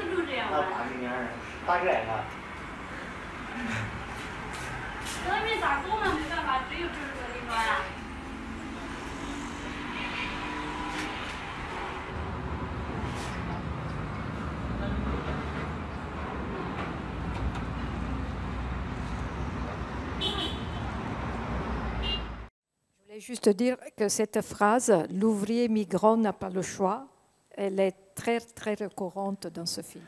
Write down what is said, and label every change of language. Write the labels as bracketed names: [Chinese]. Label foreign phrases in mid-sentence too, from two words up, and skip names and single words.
[Chinese] 这样那八几年大概啊。那没啥工了，没办法，只有这个地方呀。 [French] Je voulais juste dire que cette phrase, l'ouvrier migrant n'a pas le choix, elle est très très récurrente dans ce film.